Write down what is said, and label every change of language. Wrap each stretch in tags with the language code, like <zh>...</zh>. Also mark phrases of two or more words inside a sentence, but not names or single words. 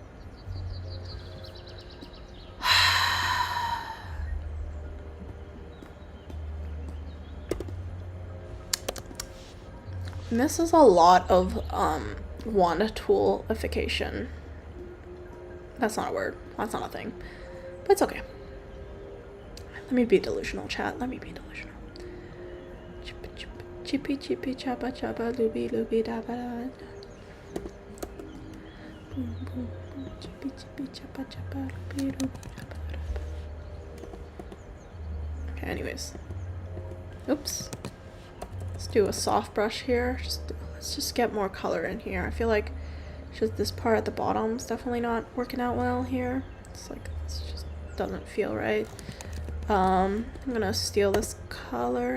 <en>This is a lot of wand toolification. That's not a word. That's not a thing. But it's okay. Let me be delusional, chat. Let me be delusional. Chippy chippy chappa chappa looby looby da ba da. Boom boom boom. Chippy chippy chappa chappa looby looby da ba da. Okay, anyways. Oops. Let's do a soft brush here. Let's just get more color in here. I feel like just this part at the bottom is definitely not working out well here. It's like, this just doesn't feel right. I'm gonna steal this color.</en>